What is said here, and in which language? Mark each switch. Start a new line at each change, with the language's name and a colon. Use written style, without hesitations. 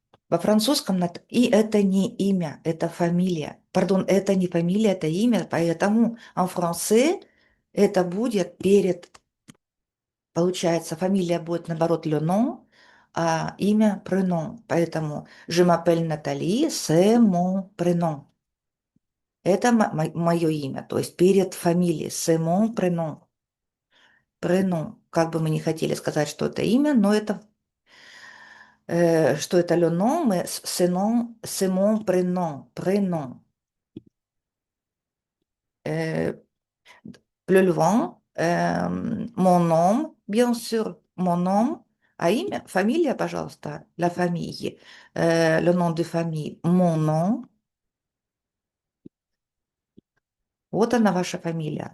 Russian: Во французском и это не имя, это фамилия. Пардон, это не фамилия, это имя, поэтому
French: en français
Russian: это будет перед, получается, фамилия будет наоборот
French: le nom,
Russian: а имя prénom. Поэтому
French: je m'appelle Натали, c'est mon prénom.
Russian: Это мое имя, то есть перед фамилией,
French: c'est mon prénom. Prénom.
Russian: Как бы мы не хотели сказать, что это имя, но это что это
French: le nom, mais c'est mon prénom, prénom. Euh, plus loin, mon nom, bien sûr, mon nom,
Russian: а имя, фамилия, пожалуйста,
French: la famille, le nom de famille, mon nom,
Russian: вот она ваша фамилия.